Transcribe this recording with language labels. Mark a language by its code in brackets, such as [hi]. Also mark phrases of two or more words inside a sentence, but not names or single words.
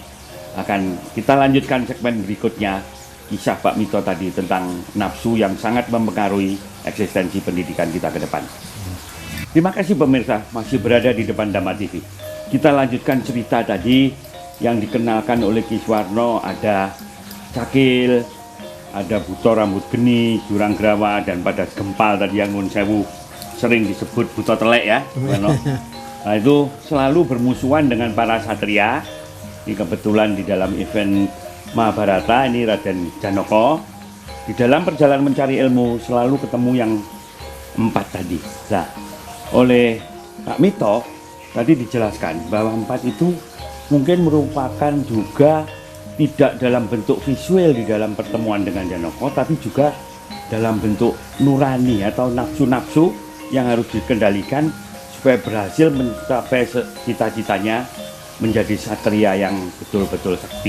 [id] Akan kita lanjutkan segmen berikutnya, kisah Pak Mito tadi tentang nafsu yang sangat mempengaruhi eksistensi pendidikan kita ke depan. Terima kasih pemirsa, masih berada di depan Dhamma TV. Kita lanjutkan cerita tadi yang dikenalkan oleh Ki Suwarno. Ada cakil, ada buto rambut geni, jurang grawa, dan pada gempal tadi yang nun sewu sering disebut buto telek ya, Suwarno. Nah, itu selalu bermusuhan dengan para satria. Ini kebetulan di dalam event Mahabharata ini Raden Janaka di dalam perjalanan mencari ilmu selalu ketemu yang 4 tadi. Nah, oleh Pak Mito tadi dijelaskan bahwa 4 itu mungkin merupakan juga tidak dalam bentuk visual di dalam pertemuan dengan Janaka, tapi juga dalam bentuk nurani atau nafsu-nafsu yang harus dikendalikan supaya berhasil mencapai cita-citanya menjadi satria yang betul-betul sakti.